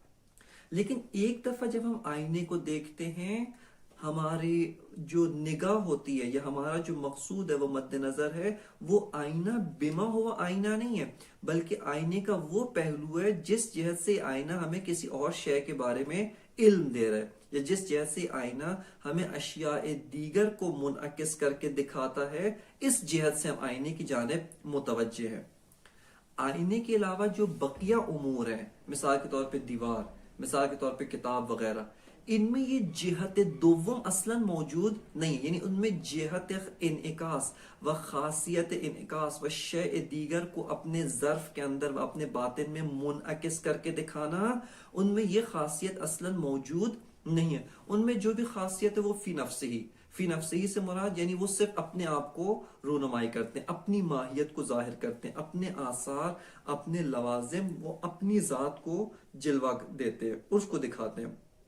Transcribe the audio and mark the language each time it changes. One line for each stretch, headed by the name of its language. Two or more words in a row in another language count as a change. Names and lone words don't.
Urdu: لیکن ایک دفعہ جب ہم آئینے کو دیکھتے ہیں ہماری جو نگاہ ہوتی ہے یا ہمارا جو مقصود ہے وہ مد نظر ہے، وہ آئینہ
Arabic: بما ہوا
Urdu: آئینہ نہیں ہے، بلکہ آئینے کا وہ پہلو ہے جس جہت سے آئینہ ہمیں کسی اور شے کے بارے میں علم دے رہا ہے، یا جس جہت سے آئینہ ہمیں اشیاء دیگر کو منعکس کر کے دکھاتا ہے، اس جہت سے ہم آئینے کی جانب متوجہ ہیں۔ آئینے کے علاوہ جو بقیہ امور ہیں، مثال کے طور پہ دیوار، مثال کے طور پہ کتاب وغیرہ، ان میں یہ جہت دوم اصلا موجود نہیں، یعنی ان میں جہت انعکاس و خاصیت انعکاس و شیء دیگر کو اپنے ظرف کے اندر و اپنے باطن میں منعکس کر کے دکھانا، ان میں یہ خاصیت اصلا موجود نہیں ہے۔ ان میں جو بھی خاصیت ہے وہ فی نفسی سے مراد یعنی وہ صرف اپنے آپ کو رونمائی کرتے ہیں، اپنی ماہیت کو ظاہر کرتے ہیں، اپنے آثار، اپنے لوازم، وہ اپنی ذات کو جلوہ دیتے ہیں، اس کو دکھاتے ہیں۔